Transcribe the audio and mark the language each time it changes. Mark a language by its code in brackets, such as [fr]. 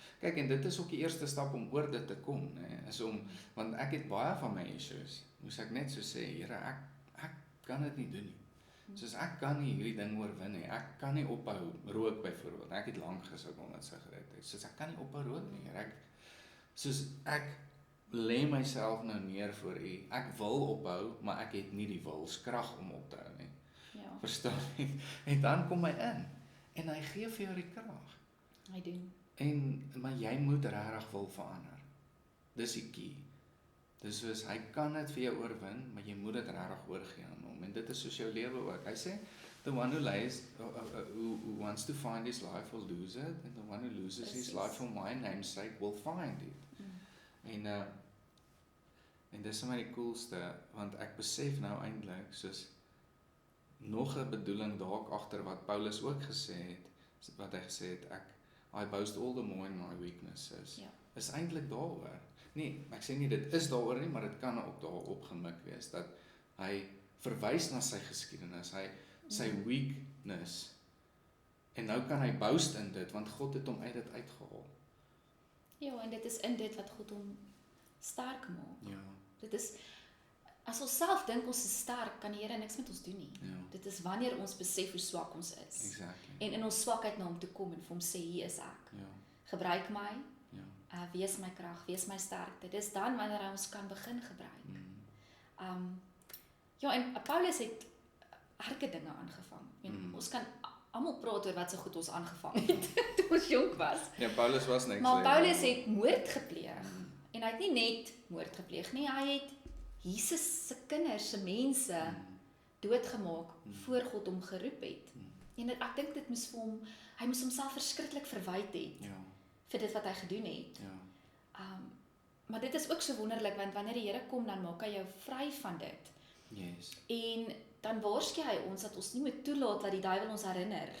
[af] Kyk, en dit is ook die eerste stap om oor dit te kom, né? Is om, want ek het baie van my issues. Moes ek net so sê, Here, ek kan dit nie doen nie. Soos ek kan nie hierdie ding oorwin nie. Ek kan nie ophou rook byvoorbeeld. Ek het lank gesukkel met sigarette. Soos ek kan nie ophou rook nie. Ek lê myself nou neer voor U. Ek wil ophou, maar ek het nie die wilskrag om op te hou nie. Ja, Verstaan jy? En dan kom hy in en hy gee vir jou die krag. hy doen. Maar jy moet regtig wil verander. Dis die key. Dis soos hy kan dit vir jou oorwin, maar jy moet dit regtig oorgee aan hom. En dit is soos jou lewe ook. Hy sê [en] the one who who wants to find his life will lose it, and the one who loses his life for my name's sake will find it. [af] En dis vir my die coolste, want ek besef nou eintlik soos nog 'n bedoeling dalk agter wat Paulus ook gesê het, wat hy gesê het, [en] I boast all the more in my weaknesses. [af] Ja. Is eintlik daaroor. Nee, ek sê nie dit is daaroor nie, maar dit kan ook daarop gemik wees dat hy verwys na sy geskiedenis, sy weakness. En nou kan hy boast in dit want God het hom uit dit uitgehaal. Ja, en dit is in dit wat God hom sterk maak. Ja. Dit is as ons self dink ons is sterk, kan die Here niks met ons doen nie. Ja. Dit is wanneer ons besef hoe swak ons is. [en] Exactly. [af] En in ons swakheid na hom toe kom en vir hom sê hier is ek. Ja. Gebruik my, Ja. wees my krag, wees my sterkte. Dis dan wanneer hy ons kan begin gebruik. Ja, en Paulus het erge dinge aangevang. Ons kan almal praat oor wat so goed ons aangevang het toe ons jonk was. Ja, Paulus was niks. Maar Paulus het moord gepleeg. En hy het nie net moord gepleeg nie, hy het Jesus se kinders, se mense doodgemaak voor God hom geroep het. En ek dink dit moes vir hom, hy moes homself verskriklik verwyd het Ja. vir dit wat hy gedoen het. Ja. Maar dit is ook so wonderlik want wanneer die Here kom dan maak hy jou vry van dit. [en] Yes. [af] En dan waarsku hy ons dat ons nie moet toelaat dat die duiwel ons herinner